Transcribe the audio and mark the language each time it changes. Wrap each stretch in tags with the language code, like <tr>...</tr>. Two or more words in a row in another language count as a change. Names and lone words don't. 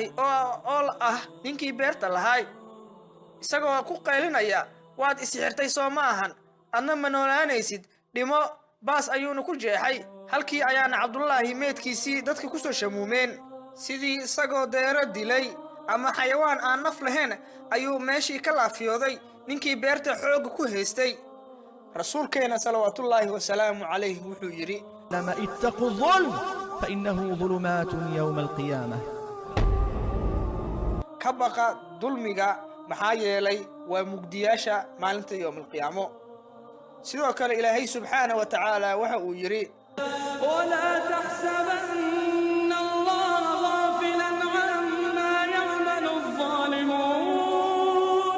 <so>oo ah ninkii beerta lahaa isagoo ku qaylinaya waad isixirtay soo ma ahan adna ma noolaanaysid dhimo baas ayuuna ku jeexay halkii ayaana cabdullaahi meedkiisii dadka ku soo shamuumeen sidii isagoo deero dilay ama xayawaan aan naf lahayn ayuu meeshii ka laafiyooday ninkii beerta xoogga ku haystay rasuulkeena</so> <ar>صلوات الله وسلام عليه</ar> <so>wuxuu yidhi</so> <ar>لما اتقوا الظلم فإنه ظلمات يوم القيامة</ar> <so>ka baqa dulmiga maxaa yeelay waa mugdiyaasha maalinta yowmalqiyaamo sidoo kale ilaahay</so> <ar>سبحانه وتعالى</ar> <so>waxa uu yidhi</so> <ar>ولا تحسبن الله غافلا عما يعمل الظالمون</ar>